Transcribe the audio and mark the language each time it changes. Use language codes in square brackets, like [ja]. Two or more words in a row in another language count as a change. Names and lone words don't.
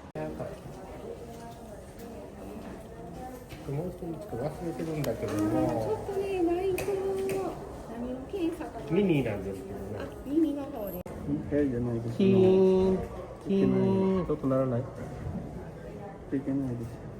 [ja] もう一人ちょっと忘れてるんだけどちょも、っとね、内臓、何を検査かな。ミニなんですけどあ、ね。耳の方で。 [tl] Kaya dyan na ibig [ja] キーン、キーン、ちょっとならない。 [tl] Kaya na ibig